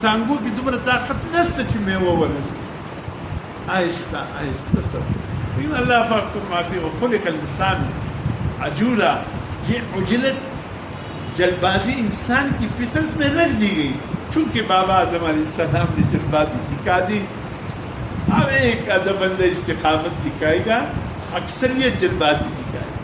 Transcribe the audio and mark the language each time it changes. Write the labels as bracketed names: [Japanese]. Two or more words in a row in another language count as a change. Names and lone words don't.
[Pashto] څنګه کې دومره طاقت نشته چې میوه ورسي [Urdu] آہستہ آہستہ سب. لیکن اللہ پاک فرماتے ہیں [Arabic] خلق الانسان عجولا، [Urdu] یہ عجلت جلد بازی انسان کی فطرت میں رکھ دی گئی. چونکہ بابا آدم [Arabic] علیہ السلام [Urdu] نے جلد بازی دکھا دی، اب ایک آدم بندہ استقامت دکھائے گا، اکثریت جلد بازی دکھائے گا.